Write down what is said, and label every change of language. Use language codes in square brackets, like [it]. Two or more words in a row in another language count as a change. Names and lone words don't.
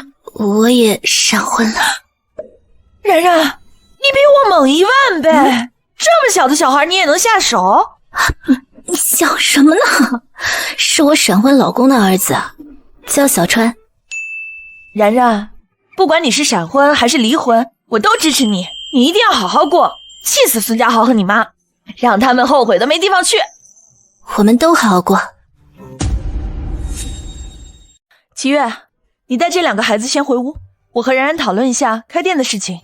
[zh] 我也閃婚了。然然，你比我猛1萬倍，這麼小的小孩你也能下手？你想什麼呢？是我閃婚老公的兒子，叫小川。然然，不管你是閃婚還是離婚，我都支持你，你一定要好好過。氣死孫家豪和你媽，讓他們後悔都沒地方去。我們都好好過。齊越，你帶這2個孩子先回屋，我和然然討論一下開店的事情。